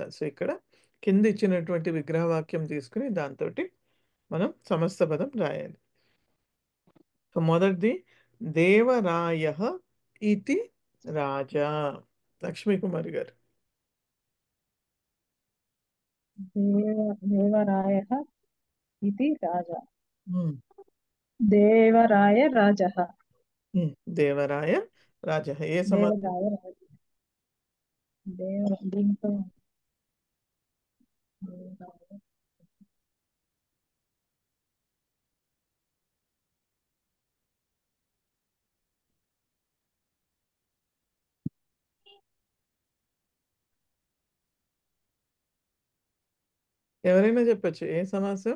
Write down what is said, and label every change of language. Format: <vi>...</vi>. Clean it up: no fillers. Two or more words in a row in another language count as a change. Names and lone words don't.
<te>సో ఇక్కడ కింద ఇచ్చినటువంటి విగ్రహవాక్యం తీసుకుని దాంతో మనం సమస్త పదం రాయాలి. సో మొదటిది</te> <sa>దేవరాయ ఇతి రాజా.</sa> <te>లక్ష్మీకుమారి గారు.</te> <sa>దేవరాయः इति राजा. ఉమ్, देवराय राजः. దేవరాయ రాజ.</sa> <te>ఏ సమాసం?</te> <sa>देवराय राजः.</sa> <te>దీంతో देवराय. ఎవరైనా చెప్పచ్చు ఏ సమాసం?</te>